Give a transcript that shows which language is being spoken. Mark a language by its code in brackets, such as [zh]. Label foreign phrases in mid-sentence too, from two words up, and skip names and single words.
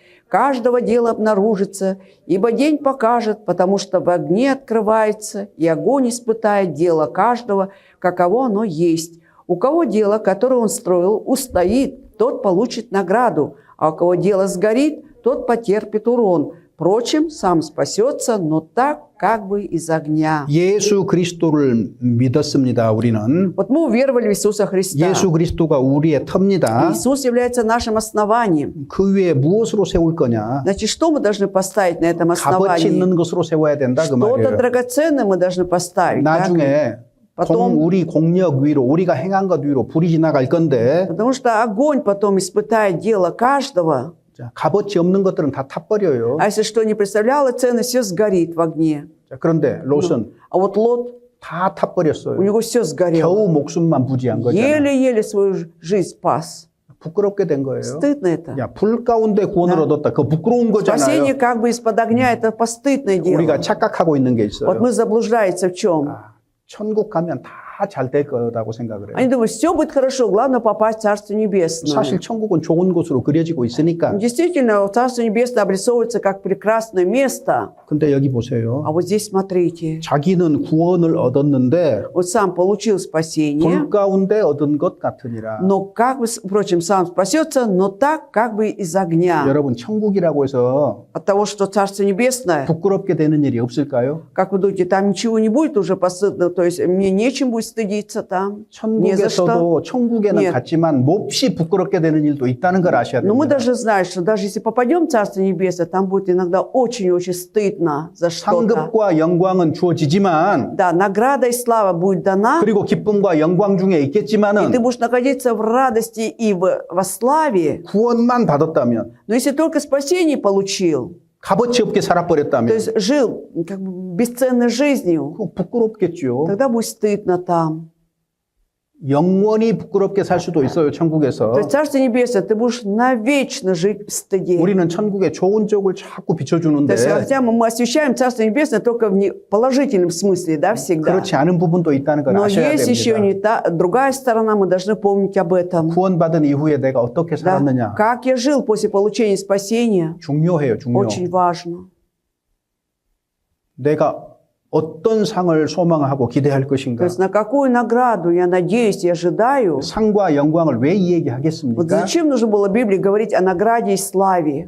[ru] Каждого дела обнаружится, ибо день покажет, потому что в огне открывается, и огонь испытает дело каждого, каково оно есть. У кого дело, которое он строил, устоит, тот получит награду, а у кого дело сгорит, тот потерпит урон. Впрочем, сам спасется, но так, как бы из огня». [ko] 예수 그리스도를 믿었습니다. 우리는 [ru] Вот мы уверовали в Иисуса Христа. [ko] 예수 그리스도가 우리의 터입니다. [ru] Иисус является нашим основанием. [ko] 그 위에 무엇으로 세울 거냐? [ru] Значит, что мы должны поставить на этом [ko] 값어치 [ru] основании? [ko] 있는 것으로 세워야 된다 그 [ru] Что-то [ko] 말이에요. [ru] драгоценное мы должны поставить. так? [ko] 나중에 [ru] потом- [ko] 우리 공력 위로 우리가 행한 것 위로 불이 지나갈 건데 [ru] Потому что огонь потом испытает дело каждого. [ko] 자, 값어치 없는 것들은 다 타버려요. [ru] А если что не представляло цены, все сгорит в огне. [ko] 자, 그런데 롯은 [ru] А вот Лот, [ko] 다 [ru] у [ko] 타버렸어요. [ru] него все сгорело. [ko] 겨우 목숨만 부지한 거잖아요. [ru] Еле-еле свою жизнь спас. [ko] 부끄럽게 된 거예요. [ru] Стыдно это. [ko] 야, 불 가운데 구원을 [ru] Да. [ko] 얻었다. 그거 부끄러운 [ru] Спасение [ko] 거잖아요. [ru] как бы из-под огня, это постыдное [ko] 우리가 [ru] дело. [ko] 착각하고 있는 게 [ru] Вот [ko] 있어요. [ru] мы заблуждаемся в чем? [ko] 아, 천국 가면 다 잘 될 거라고 생각을 해요. [ru] Они думают, все будет хорошо, главное попасть в Царство Небесное. [ko] 사실 천국은 좋은 곳으로 그려지고 있으니까. [ru] Действительно, Царство Небесное обрисовывается как прекрасное место. [ko] 근데 여기 보세요. [ru] А вот здесь смотрите. [ko] 자기는 구원을 얻었는데 [ru] Вот сам получил спасение, [ko] 불 가운데 얻은 것 같으니라. [ru] но как бы, впрочем, сам спасется, но так как бы из огня. [ko] 여러분 천국이라고 해서 [ru] От того, что Царство Небесное, [ko] 부끄럽게 되는 일이 없을까요? [ru] как вы думаете, там ничего не будет уже постыдно, то есть мне нечем будет стыдиться там, не за что. [ko] 천국에서도 천국에는 [ru] Нет. [ko] 갔지만 몹시 부끄럽게 되는 일도 있다는 걸 아셔야 [ru] Но мы [ko] 됩니다. [ru] даже знаем, что даже если попадем в Царство Небесное, там будет иногда очень-очень стыдно за что-то. [ko] 상급과 영광은 주어지지만 [ru] Да, награда и слава будет дана, [ko] 그리고 기쁨과 영광 중에 [ru] и ты [ko] 있겠지만은 [ru] будешь находиться в радости и во славе. [ko] 구원만 받았다면 [ru] Но если только спасение получил, [ko] 값어치 없게 [ru] то [ko] 살아버렸다면 [ru] есть жил как бы бесценной жизнью, [ko] 그거 부끄럽겠죠. [ru] тогда будет стыдно там. [ko] 영원히 부끄럽게 살 수도 있어요. 천국에서. [ru] То есть Царство Небесное, ты будешь навечно жить в стыде. [ko] 우리는 천국의 좋은 쪽을 자꾸 [ru] То [ko] 비춰주는데 [ru] есть, хотя мы освещаем Царство Небесное только в положительном смысле, да, всегда. [ko] 그렇지 않은 부분도 있다는 걸 [ru] Но [ko] 아셔야 [ru] есть еще [ko] 됩니다. [ru] другая сторона, мы должны помнить об этом. [ko] 구원받은 이후에 내가 어떻게 [ru] Да. [ko] 살았느냐 [ru] Как я жил после получения спасения, [ko] 중요해요. 중요. [ru] очень важно. [ko] 내가 어떤 상을 소망하고 기대할 [ru] То [ko] 것인가. [ru] есть на какую награду я надеюсь и ожидаю. [ko] 상과 영광을 왜 [ru] Вот [ko] 이야기하겠습니까? [ru] зачем нужно было Библии говорить о награде и славе?